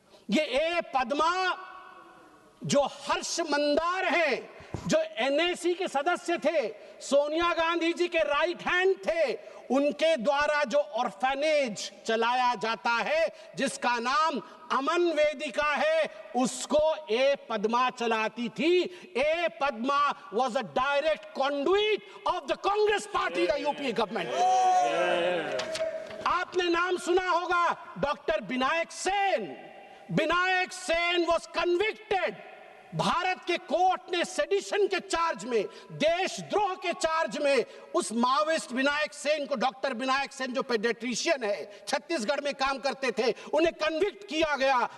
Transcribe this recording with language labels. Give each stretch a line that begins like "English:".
Hindi: ये ए पद्मा जो हर्ष मंदार है, जो NAC के सदस्य थे, सोनिया गांधी जी के राइट हैंड थे, उनके द्वारा जो ऑर्फेनेज चलाया जाता है जिसका नाम अमन वेदिका है, उसको ए पद्मा चलाती थी।
English: A Padma was a direct conduit of the Congress party, the UPA government.
Hindi: आपने नाम सुना होगा doctor Vinayak Sen. Vinayak Sen
English: was convicted।
Hindi: Bharat के कोर्ट ने सेडिशन के चार्ज में, देशद्रोह के चार्ज में उस माओइस्ट विनायक सेन को, डॉक्टर विनायक सेन जो पेडियाट्रिशियन है, छत्तीसगढ़ में काम करते थे, उन्हें कन्विक्ट किया गया।